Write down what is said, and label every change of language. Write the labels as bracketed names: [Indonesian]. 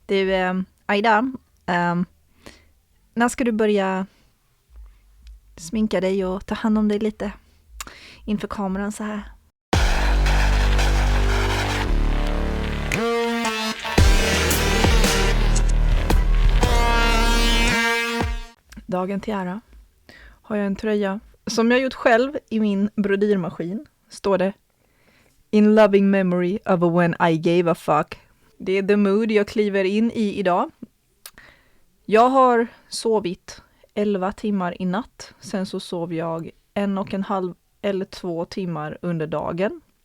[Swedish] Du, Aida, när ska du börja sminka dig och ta hand om dig lite inför kameran så här? Dagen till ära har jag en tröja som jag gjort själv i min brodyrmaskin. Står det [English] In loving memory of when I gave a fuck. [Swedish] Det är [English] the mood [Swedish] jag kliver in i idag. Jag har sovit 11 timmar i natt. Sen så sov jag 1,5 eller 2 timmar under dagen.